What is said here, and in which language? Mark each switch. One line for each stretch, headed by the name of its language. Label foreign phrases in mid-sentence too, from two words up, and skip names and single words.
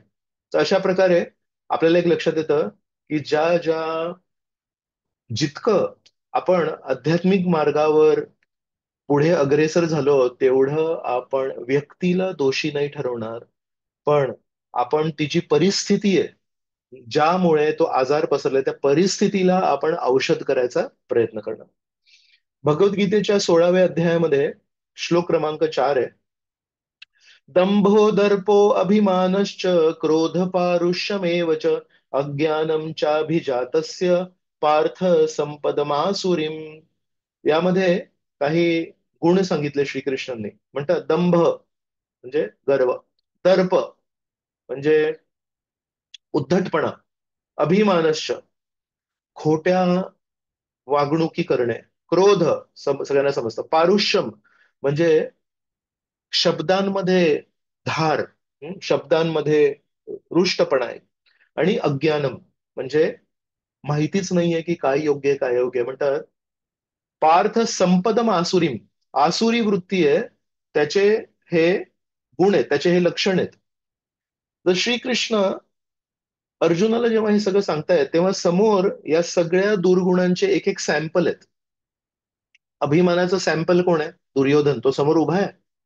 Marathi: तर अशा प्रकारे आपल्याला एक लक्षात येतं की ज्या ज्या जितकं आपण आध्यात्मिक मार्गावर पुढे अग्रेसर झालो तेवढं आपण व्यक्तीला दोषी नाही ठरवणार, पण आपण तिची परिस्थिती आहे ज्यामुळे तो आजार पसरलाय त्या परिस्थितीला आपण औषध करायचा प्रयत्न करणार. भगवद्गीतेच्या 16व्या अध्यायामध्ये श्लोक क्रमांक 4 आहे.
Sanskrit: दंभो दर्पो अभिमानश्च क्रोध पारुष्यमेव च अज्ञानम चाभिजातस्य पार्थ संपदमासुरीम.
Marathi: यामध्ये काही गुण सांगितले श्रीकृष्णांनी. म्हणतात दंभ म्हणजे गर्व, दर्प म्हणजे उद्धटपणा, अभिमानश्च खोट्या वागणुकी करणे, क्रोध सगळ्यांना समजतं, पारुष्यम म्हणजे शब्दांमध्ये धार, शब्दांमध्ये रुष्टपणा आहे. आणि अज्ञानम म्हणजे माहितीच नाहीये की काय योग्य आहे काय अयोग्य आहे. म्हणतात
Sanskrit: पार्थ संपदम आसुरीम,
Marathi: आसुरी वृत्ती आहे त्याचे हे गुण आहेत, त्याचे हे लक्षण आहेत. तर श्रीकृष्ण अर्जुनाला जेव्हा हे सगळं सांगतायत तेव्हा समोर या सगळ्या दुर्गुणांचे एक एक सॅम्पल आहेत. अभिमानाचं सॅम्पल कोण आहे? दुर्योधन, तो समोर उभा आहे.